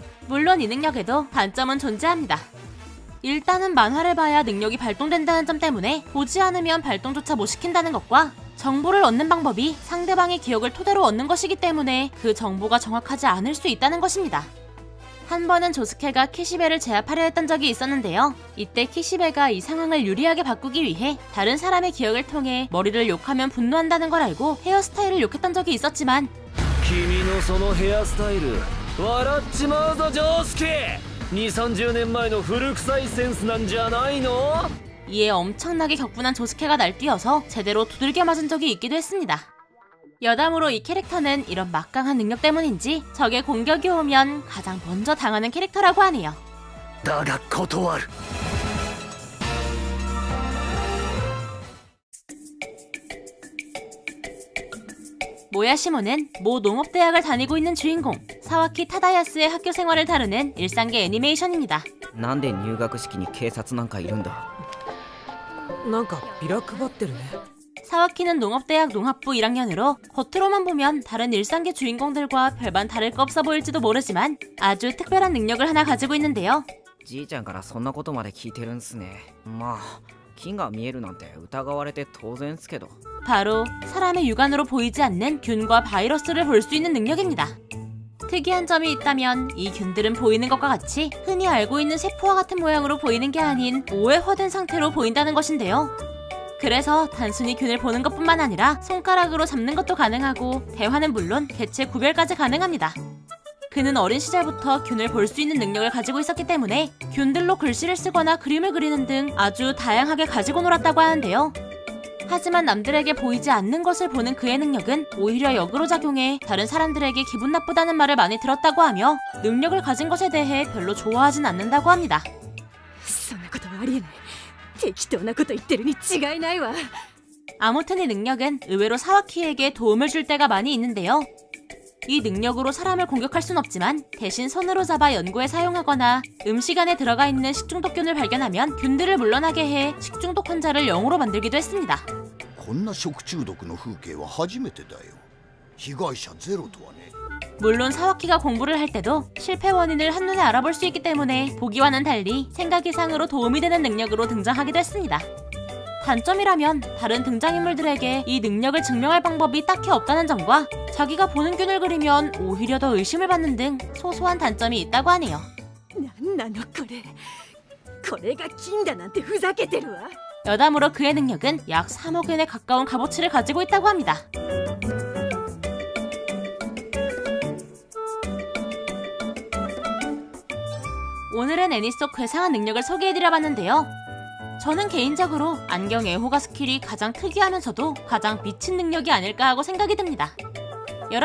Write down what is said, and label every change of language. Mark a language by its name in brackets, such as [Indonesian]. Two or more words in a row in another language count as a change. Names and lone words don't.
[Korean] 물론 이 능력에도 단점은 존재합니다. 일단은 만화를 봐야 능력이 발동된다는 점 때문에 보지 않으면 발동조차 못 시킨다는 것과 정보를 얻는 방법이 상대방의 기억을 토대로 얻는 것이기 때문에 그 정보가 정확하지 않을 수 있다는 것입니다. 한 번은 조스케가 키시베를 제압하려 했던 적이 있었는데요. 이때 키시베가 이 상황을 유리하게 바꾸기 위해 다른 사람의 기억을 통해 머리를 욕하면 분노한다는 걸 알고 헤어스타일을 욕했던 적이 있었지만 [Japanese] 君のそのヘアスタイル笑っちまうぞジョースケ。2、30年前の古臭いセンスなんじゃないの？ [Korean] 이에 엄청나게 격분한 조스케가 날뛰어서 제대로 두들겨 맞은 적이 있기도 했습니다. 여담으로 이 캐릭터는 이런 막강한 능력 때문인지 적의 공격이 오면 가장 먼저 당하는 캐릭터라고 하네요. [Japanese] だが断る。 [Korean] 모야시모는 모 농업대학을 다니고 있는 주인공 사와키 타다야스의 학교 생활을 다루는 일상계 애니메이션입니다. [Japanese] なんで入学式に警察なんかいるんだ。なんかビラ配ってるね。 [Korean] 사와키는 농업대학 농학부 1학년으로 겉으로만 보면 다른 일상계 주인공들과 별반 다를 거 없어 보일지도 모르지만 아주 특별한 능력을 하나 가지고 있는데요. [Japanese] じいちゃんからそんなことまで聞いてるんすね。まあ木が見えるなんて疑われて当然っすけど。 [Korean] 바로 사람의 육안으로 보이지 않는 균과 바이러스를 볼 수 있는 능력입니다. 특이한 점이 있다면 이 균들은 보이는 것과 같이 흔히 알고 있는 세포와 같은 모양으로 보이는 게 아닌 오해화된 상태로 보인다는 것인데요. 그래서 단순히 균을 보는 것뿐만 아니라 손가락으로 잡는 것도 가능하고 대화는 물론 개체 구별까지 가능합니다. 그는 어린 시절부터 균을 볼 수 있는 능력을 가지고 있었기 때문에 균들로 글씨를 쓰거나 그림을 그리는 등 아주 다양하게 가지고 놀았다고 하는데요. 하지만 남들에게 보이지 않는 것을 보는 그의 능력은 오히려 역으로 작용해 다른 사람들에게 기분 나쁘다는 말을 많이 들었다고 하며 능력을 가진 것에 대해 별로 좋아하진 않는다고 합니다. [Japanese] そんなことはありえない。適当なこと言ってるに違いないわ。 [Korean] 아무튼 이 능력은 의외로 사와키에게 도움을 줄 때가 많이 있는데요. 이 능력으로 사람을 공격할 순 없지만 대신 손으로 잡아 연구에 사용하거나 음식 안에 들어가 있는 식중독균을 발견하면 균들을 물러나게 해 식중독 환자를 0으로 만들기도 했습니다. [Japanese] こんな食中毒の風景は初めてだよ。被害者ゼロとはね。 [Korean] 물론 사와키가 공부를 할 때도 실패 원인을 한눈에 알아볼 수 있기 때문에 보기와는 달리 생각 이상으로 도움이 되는 능력으로 등장하기도 했습니다. 단점이라면 다른 등장인물들에게 이 능력을 증명할 방법이 딱히 없다는 점과 자기가 보는 균을 그리면 오히려 더 의심을 받는 등 소소한 단점이 있다고 하네요. [Japanese] なんなのこれ。これが金だなんてふざけてるわ。 [Korean] 여담으로 그의 능력은 약 3억 엔에 가까운 값어치를 가지고 있다고 합니다. 오늘은 애니 속 괴상한 능력을 소개해드려봤는데요. 저는 개인적으로 안경 애호가 스킬이 가장 특이하면서도 가장 미친 능력이 아닐까 하고 생각이 듭니다.